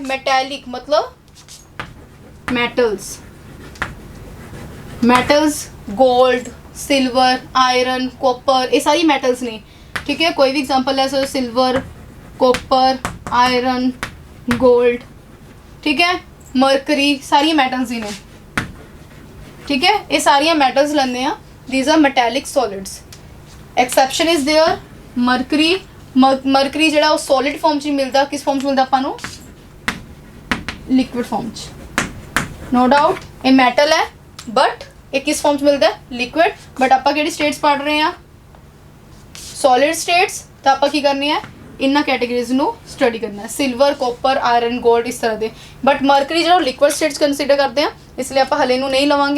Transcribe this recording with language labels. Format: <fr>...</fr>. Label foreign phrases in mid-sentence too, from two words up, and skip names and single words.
<pa>ਮੈਟੈਲਿਕ ਮਤਲਬ</pa> <en>metals, metals gold, silver, iron, copper,</en> <pa>ਇਹ ਸਾਰੀ ਮੈਟਲਸ ਨੇ। ਠੀਕ ਹੈ। ਕੋਈ ਵੀ ਐਗਜ਼ਾਮਪਲ ਲੈ ਸਕਦੇ,</pa> <en>silver, copper, iron, gold.</en> <pa>ਠੀਕ ਹੈ। ਮਰਕਰੀ, ਸਾਰੀਆਂ ਮੈਟਲਸ ਹੀ ਨੇ। ਠੀਕ ਹੈ। ਇਹ ਸਾਰੀਆਂ ਮੈਟਲਸ ਲੈਂਦੇ ਆ।</pa> <en>these are metallic solids. exception is there mercury।</en> <pa>mercury ਜਿਹੜਾ ਉਹ</pa> <en>solid form</en> <pa>'ਚ ਮਿਲਦਾ, ਕਿਸ form 'ਚ ਮਿਲਦਾ ਆਪਾਂ ਨੂੰ,</pa> <en>liquid form 'ਚ। no doubt</en> <pa>ਇਹ metal ਹੈ but ਇਹ ਕਿਸ form 'ਚ ਮਿਲਦਾ, liquid। but ਆਪਾਂ ਕਿਹੜੀ states ਪੜ੍ਹ ਰਹੇ ਹਾਂ,</pa> <en>solid states।</en> <pa>ਤਾਂ ਆਪਾਂ ਕੀ ਕਰਨੀ ਹੈ, ਇਹਨਾਂ ਕੈਟੇਗਰੀਜ਼ ਨੂੰ ਸਟੱਡੀ ਕਰਨਾ ਹੈ,</pa> <en>silver, copper, iron, gold,</en> <pa>ਇਸ ਤਰ੍ਹਾਂ ਦੇ। ਬਟ ਮਰਕਰੀ ਜਿਹੜਾ</pa> <en>liquid states consider</en> <pa>ਕਰਦੇ ਆ, ਇਸ ਲਈ ਆਪਾਂ ਹਲੇ ਨੂੰ ਨਹੀਂ ਲਵਾਂਗੇ।</pa>